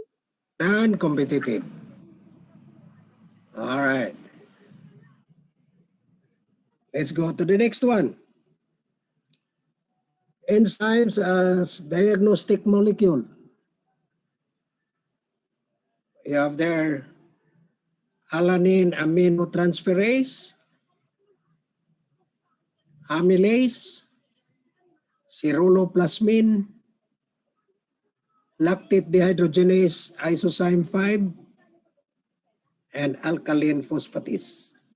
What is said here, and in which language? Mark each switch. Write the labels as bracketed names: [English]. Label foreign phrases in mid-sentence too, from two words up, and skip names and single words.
[English] Non-competitive. All right. Let's go to the next one. Enzymes as diagnostic molecule. You have there alanine aminotransferase, amylase, ceruloplasmin, lactate dehydrogenase isozyme 5, and alkaline phosphatase.